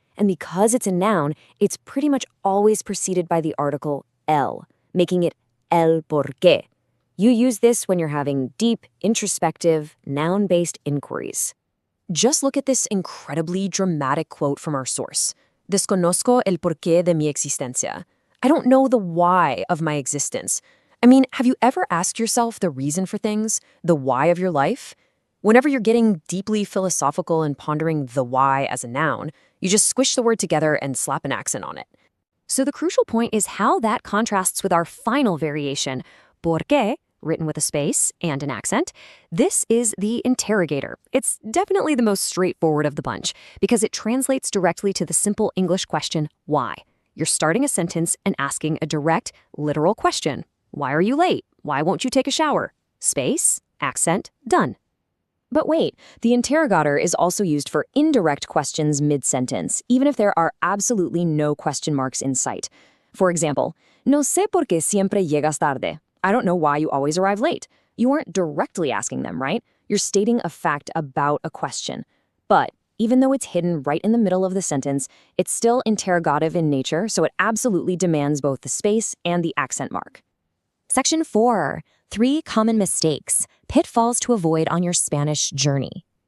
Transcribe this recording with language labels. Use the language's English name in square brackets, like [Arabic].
[English] And because it's a noun, it's pretty much always preceded by the article el, making it el porqué. You use this when you're having deep, introspective, noun-based inquiries. Just look at this incredibly dramatic quote from our source. [Spanish] Desconozco el porqué de mi existencia. [English] I don't know the why of my existence. I mean, have you ever asked yourself the reason for things, the why of your life? Whenever you're getting deeply philosophical and pondering the why as a noun, you just squish the word together and slap an accent on it. So the crucial point is how that contrasts with our final variation, porque, written with a space and an accent. This is the interrogator. It's definitely the most straightforward of the bunch because it translates directly to the simple English question, why? You're starting a sentence and asking a direct, literal question. Why are you late? Why won't you take a shower? Space, accent, done. But wait, the interrogator is also used for indirect questions mid-sentence, even if there are absolutely no question marks in sight. For example, [Spanish] no sé por qué siempre llegas tarde. [English] I don't know why you always arrive late. You aren't directly asking them, right? You're stating a fact about a question. But even though it's hidden right in the middle of the sentence, it's still interrogative in nature, so it absolutely demands both the space and the accent mark. Section 4. 3 common mistakes, pitfalls to avoid on your Spanish journey.